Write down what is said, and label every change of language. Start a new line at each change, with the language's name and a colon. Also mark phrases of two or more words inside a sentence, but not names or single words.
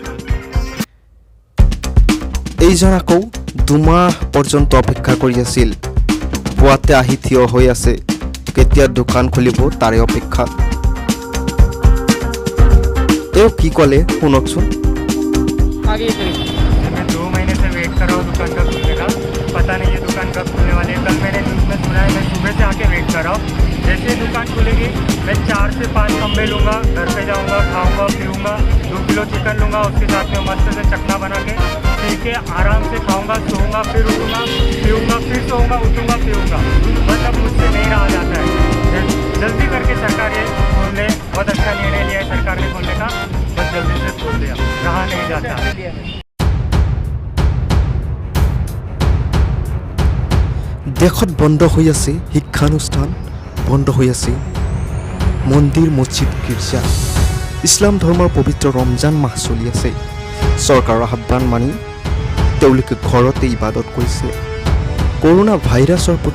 Assamese: এইজন আকৌ 2 মাহ পৰ্যন্ত অপেক্ষা কৰি আছিল পুৱাতে আহি থিয় হৈ আছে কেতিয়া দোকান খুলিব তাৰে অপেক্ষা তেওঁ কি ক'লে শুনকচোন
Hindi: मैं 2 महीने से वेट कर रहा हूँ दुकान का खुलने का पता नहीं ये दुकान कब खुलने वाली है कल मैंने न्यूज़ में सुना है मैं सुबह से आके वेट कर रहा हूँ जैसे ही दुकान खुलेगी मैं 4 से 5 खंबे लूँगा घर पे जाऊँगा खाऊँगा पीऊँगा 2 किलो चिकन लूँगा उसके साथ में मस्त से चखना बना के पी के आराम से खाऊँगा सोऊँगा फिर उठूँगा पीऊँगा फिर सोऊँगा उठूँगा पीऊँगा बस अब मुझसे नहीं रहा जाता है जल्दी करके सरकार ये खोल ले बहुत अच्छा निर्णय लिया है सरकार ने खोलने का बस जल्दी से खोल दिया रहा नहीं जाता
Assamese: দেশত বন্ধ হৈ আছে শিক্ষানুষ্ঠান বন্ধ হৈ আছে মন্দিৰ মছজিদ গীৰ্জা ইছলাম ধৰ্মৰ পবিত্ৰ ৰমজান মাহ চলি আছে চৰকাৰৰ আহ্বান মানি তেওঁলোকে ঘৰতে ইবাদত কৰিছে কৰোনা ভাইৰাছৰ প্ৰতি